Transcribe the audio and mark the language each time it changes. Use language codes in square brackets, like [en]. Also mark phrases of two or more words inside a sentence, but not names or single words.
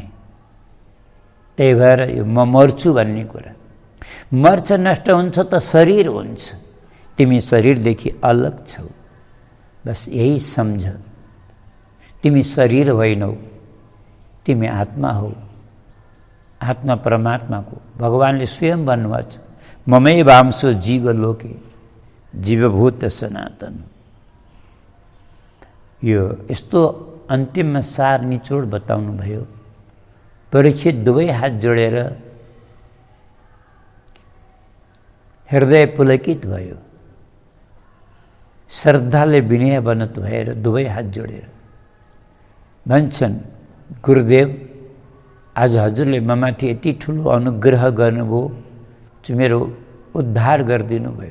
[ne] त्यही भएर यो म मर्छु भन्ने कुरा, मर्छ नष्ट हुन्छ त शरीर हुन्छ, तिमी शरीरदेखि अलग छौ, बस यही सम्झ। तिमी शरीर होइनौ, तिमी आत्मा हौ। आत्मा परमात्माको, भगवानले स्वयं भन्नुभएको छ, [sa] ममै वांशो जीवलोके जीवभूत सनातन। [ne] यो यस्तो अन्तिममा सार निचोड बताउनु भयो। परीक्षित दुवै हात जोडेर हृदय पुलकित भयो, श्रद्धाले विनयवनत भएर दुवै हात जोडेर भन्छन्, गुरुदेव, आज हजुरले ममाथि यति ठुलो अनुग्रह गर्नुभयो, मेरो उद्धार गरिदिनु भयो।